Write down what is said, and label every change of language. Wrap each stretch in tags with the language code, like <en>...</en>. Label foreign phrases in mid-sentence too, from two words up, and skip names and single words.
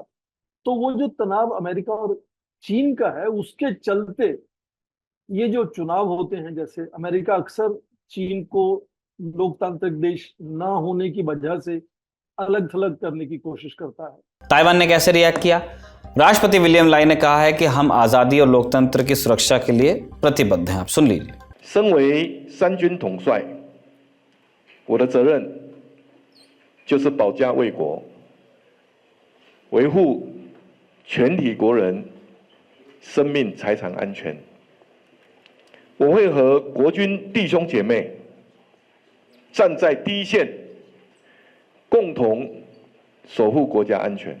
<hi>तो वो जो तनाव अमेरिका और चीन का है, उसके चलते ये जो चुनाव होते हैं, जैसे अमेरिका अक्सर चीन को लोकतांत्रिक देश ना होने की वजह से अलग थलग करने की कोशिश करता है। ताइवान ने कैसे रिएक्ट किया? राष्ट्रपति विलियम लाई ने कहा है कि हम आजादी और लोकतंत्र की सुरक्षा के लिए प्रतिबद्ध हैं। आप सुन लीजिए।</hi> <zh>身为三军统帅，我的责任就是保家卫国，维护全体国人生命财产安全。我会和国军弟兄姐妹站在第一线，共同守护国家安全。</zh>